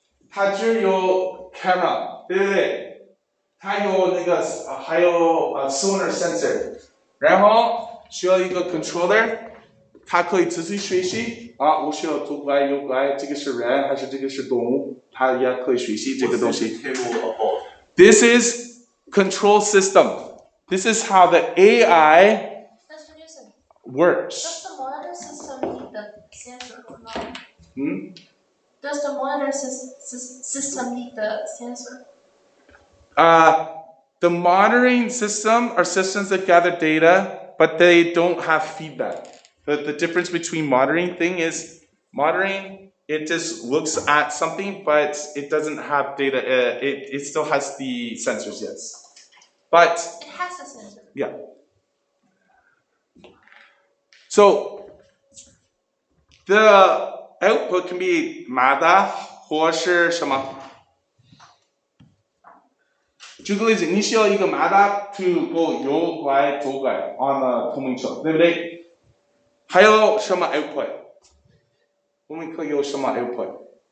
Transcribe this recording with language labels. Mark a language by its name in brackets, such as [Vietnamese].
[Chinese] 它只有 camera 对不对它有那个还有sonar sensor 然后需要一个 controller 它可以自己学习我需要左拐右拐这个是人还是这个是动物它也可以学习这个东西 [English] This is control system This is how the AI works. Does the monitor system need the sensor or not? Does the monitor system need the sensor? The monitoring system are systems that gather data, but they don't have feedback. The difference between monitoring thing is monitoring, it just looks at something, but it doesn't have data. It still has the sensors, yes. But it has a sensor. Yeah. [Chinese] So the output can be 马达或是什么？举个例子，你需要一个马达 [English] to go [Chinese] 右拐左拐 on the 透明车，对不对？还有什么 output？ 我们可以有什么 output？